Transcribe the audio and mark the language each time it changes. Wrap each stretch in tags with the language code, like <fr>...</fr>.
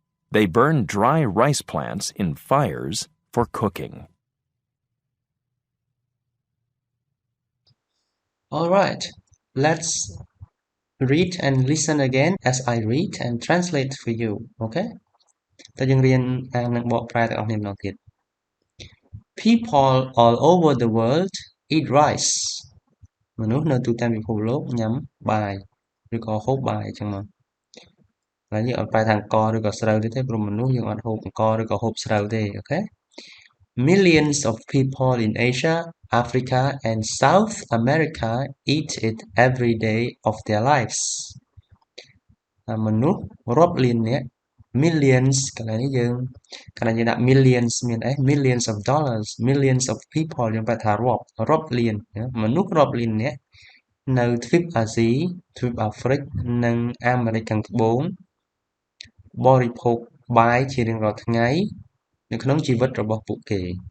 <en>They burn dry rice plants in fires for cooking. All right. Let's read and listen again as I read and translate for you. Okay?</en> <km>តើយើងរៀនអាននិងបកប្រែទាំងអស់គ្នាម្ដងទៀត</km> <en>People all over the world eat rice.</en> <km>មនុស្សនៅទូទាំងពិភពលោកញ៉ាំបាយឬក៏ហូបបាយអញ្ចឹងមកហើយយើងអត់ប្រែថាអង្ករឬក៏ស្រូវទេព្រោះមនុស្សយើងអត់ហូបអង្ករឬក៏ហូបស្រូវទេ</km> <en>Okay? Millions of people in Asia, Africa, and South America eat it every day of their lives.</en> <km>មនុស្សរាប់លាននាក់ millions កន្លែងនេះយើងដាក់ millions មានអី</km> <en>millions of dollars millions of people</en> <km>យើងប្រែថារាប់លានមនុស្សរាប់លាននាក់នៅទ្វីបអាស៊ីទ្វីបអាហ្វ្រិកនិងអាមេរិកខាងត្បូងបរិភោគបាយជារៀងរាល់ថ្ងៃនៅក្នុងជីវិតរបស់ពួកគេ</km>